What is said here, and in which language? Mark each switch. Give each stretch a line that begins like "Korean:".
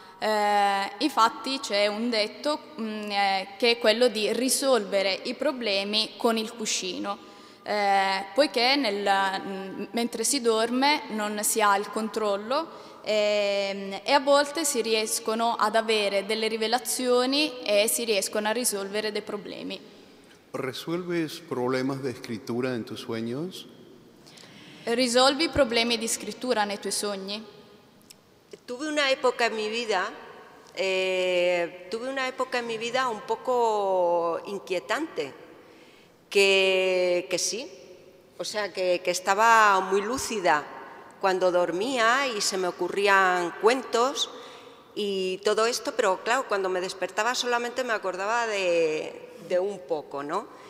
Italian: Infatti c'è un detto che è quello di risolvere i problemi con il cuscino, poiché mentre si dorme non si ha il controllo e a volte si riescono ad avere delle rivelazioni e si riescono a risolvere dei problemi.
Spanish: ¿Resuelves problemas de escritura en tus sueños?
Italian: Risolvi problemi di scrittura nei tuoi sogni?
Spanish: Tuve una época en mi vida un poco inquietante, que sí, o sea, que estaba muy lúcida cuando dormía y se me ocurrían cuentos y todo esto, pero claro, cuando me despertaba solamente me acordaba de un poco, ¿no?